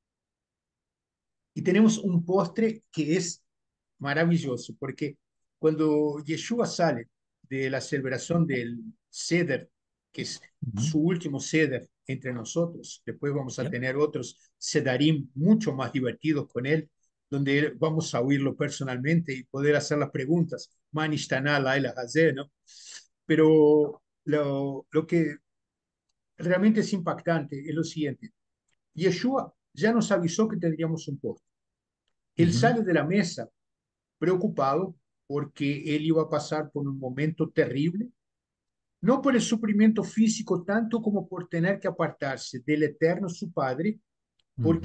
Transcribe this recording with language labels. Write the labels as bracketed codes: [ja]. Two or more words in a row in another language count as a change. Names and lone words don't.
[es] Y tenemos un postre que es maravilloso, porque cuando Yeshua sale de la celebración del Seder, que es ujú. su último Seder entre nosotros, después vamos a Yep. tener otros Sedarim mucho más divertidos con él, donde vamos a oírlo personalmente y poder hacer las preguntas. [he] מה נשתנה הלילה הזה, [es] ¿no? Pero lo que realmente es impactante es lo siguiente. Yeshua ya nos avisó que tendríamos un postre. Él Ujú, sale de la mesa preocupado porque él iba a pasar por un momento terrible, no por el sufrimiento físico tanto como por tener que apartarse del eterno su Padre, porque